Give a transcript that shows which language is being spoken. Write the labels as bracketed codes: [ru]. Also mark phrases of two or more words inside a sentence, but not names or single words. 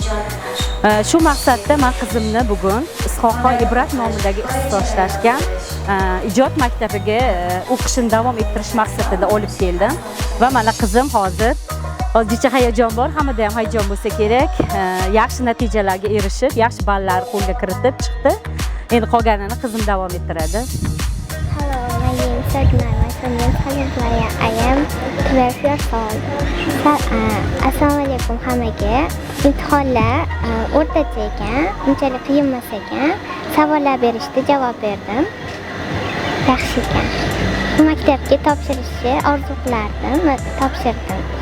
[uz] Shu maqsadda men qizimni bugun Ishoqo Ibrat nomidagi ixtisoslashgan ijod maktabiga o'qishini davom ettirish maqsadida olib keldim va mana qizim hozir ozgicha hayajon bor, hammada ham hayajon bo'lsa kerak. Yaxshi natijalarga erishib, yaxshi ballar qo'lga kiritib chiqdi. Endi qolganini qizim davom ettiradi. [en] Hello, my name is Sadna. My name is Khalifaya. I am 12 years old. [uz] Assalomu alaykum hammaga. Imtihonlar o'rtacha ekan, unchalik qiyin emas ekan. Savollar berishdi, javob berdim. Yaxshi ekan. Bu maktabga topshirishni orzu qilardim, topshirdim.